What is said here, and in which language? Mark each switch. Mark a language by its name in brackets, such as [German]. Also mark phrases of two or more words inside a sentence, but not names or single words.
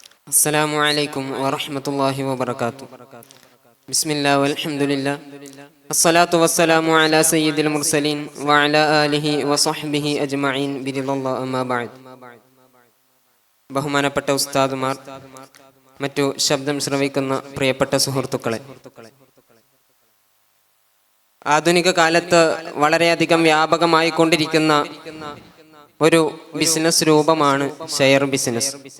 [Arabic] السلام عليكم ورحمة الله وبركاته. بسم الله والحمد لله الصلاة والسلام على سيد المرسلين وعلى آله وصحبه أجمعين برضا الله أما بعد. [Malayalam] ബഹുമാനപ്പെട്ട ഉസ്താദുമാർ, മറ്റു ശബ്ദം ശ്രവിക്കുന്ന പ്രിയപ്പെട്ട സുഹൃത്തുക്കളെ, ആധുനിക കാലത്ത് വളരെയധികം വ്യാപകമായി കൊണ്ടിരിക്കുന്ന ഒരു ബിസിനസ് രൂപമാണ് [English] share business.